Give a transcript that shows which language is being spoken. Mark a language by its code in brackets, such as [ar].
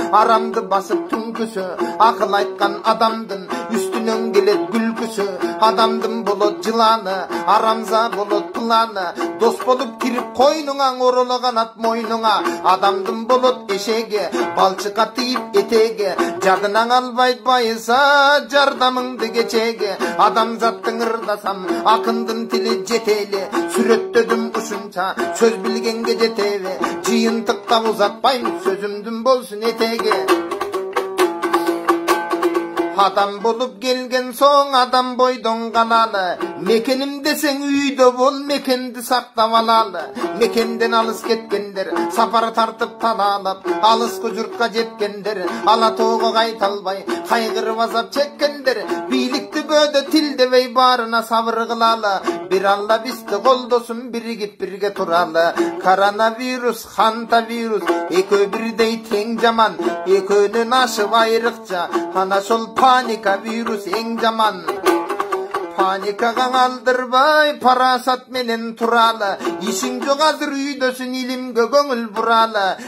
[ky] арамды басып түнкүсү, акыл айткан адамдын үстүнөн келет күлкүсү, адамдын болот жыланы, арамза болот планы, дос болуп кирип койнуңа, ороло канат мойнуңа, адамдын болот эшеги, балчыкка тыйып этеги, жадынан албайт байыса, жардамыңды кечеги, адамзаттың ырдасам, акындын тили жетели, сүрөттөдүм ушунча, сөз билгенге жетеби, жыйынтыкта узатпайм, сөзүмдүн болсун этеги. [kk] Адам болып келген соң адам бойдон қалалы, мекенім десең үйдө бол, мекенді сақтап алалы. Мекенден алыс кеткендер, сапар тартып талалап, алысқы жұртқа жеткендер, алатоғы қайталбай, қайғырып азап чеккендер, [ky] бийликти бөөдө тилдебей барына сабыр кылалы. Bir Алла бизди колдосун, биригип бирге туралы. Коронавирус, хантавирус, экөө бирдей тең жаман, экөөнүн ашып айрыкча, ана шол паника вирус эң жаман. Паникага алдырбай, парасат менен туралы, ишиң жок азыр үйдөсүн, илимге көңүл буралы.